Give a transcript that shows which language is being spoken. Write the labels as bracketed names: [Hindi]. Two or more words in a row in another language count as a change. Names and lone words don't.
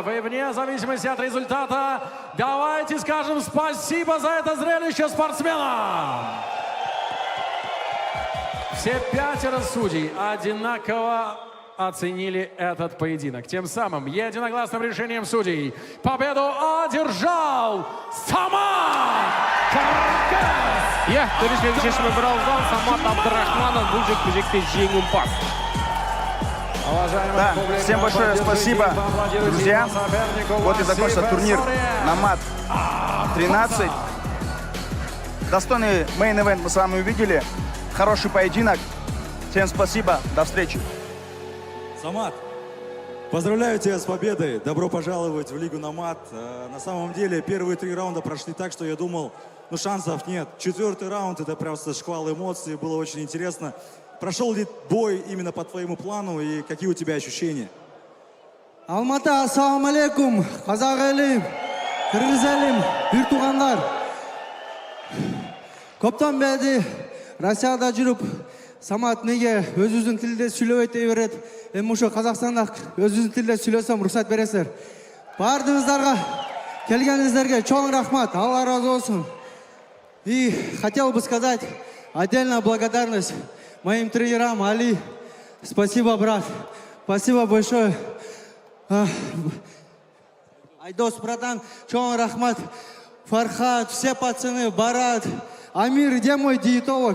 [Russian] И вне зависимости от результата, давайте скажем спасибо за это зрелище спортсменам. Все 5 судей одинаково оценили этот поединок. Тем самым единогласным решением судей победу одержал Самат Кыргыз. [Kazakh] Иә, төрешілердің шешімі бір ауыздан Самат Абдурахманов бұл жекпе-жекте жеңімпаз. [Russian] Да, всем большое спасибо, друзья. Вот и закончился турнир Номад 13. Достойный мейн-эвент мы с вами увидели. Хороший поединок. Всем спасибо. До встречи. Самат, поздравляю тебя с победой. Добро пожаловать в Лигу Номад. На самом деле, первые 3 раунда прошли так, что я думал, ну шансов нет. 4-й раунд, это просто шквал эмоций, было очень интересно. Прошел ли бой именно по твоему плану и какие у тебя ощущения? [Kazakh] Алматы, [Arabic] السلام عليكم, [Kazakh] қазақ елім, қырғыз елім, бір туғандар. Көптен бері Россияда жүріп, Самат неге өзіңіздің тілде сөйлеп ете береді. Мен осы Қазақстанда өзіңіздің тілде сөйлесем рұқсат бересіздер. Бардыңыздарға, келгеніңіздерге [Kyrgyz] чоң рахмат, [Kazakh] Алла разы olsun. [Russian] И хотел бы сказать отдельная благодарность моим тренерам. Али, спасибо, брат, спасибо большое. [Kyrgyz] Айдос, братан, чоң рахмат. [Russian] Фархат, все пацаны, Барат, Амир, где мой диетолог?